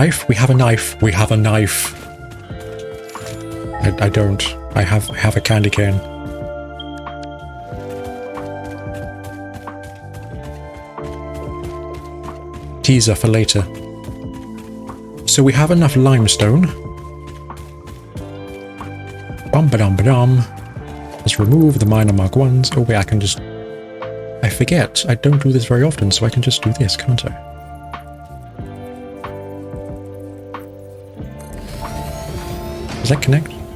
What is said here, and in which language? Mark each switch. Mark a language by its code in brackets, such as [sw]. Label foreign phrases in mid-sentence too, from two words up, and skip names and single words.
[en] We have a knife. We have a knife. I don't. I have a candy cane. Teaser for later. So we have enough limestone. Bum-ba-dum-ba-dum. Let's remove the miner Mark 1s. Oh wait, I can just... I forget. I don't do this very often, so I can just do this, can't I? Does that connect?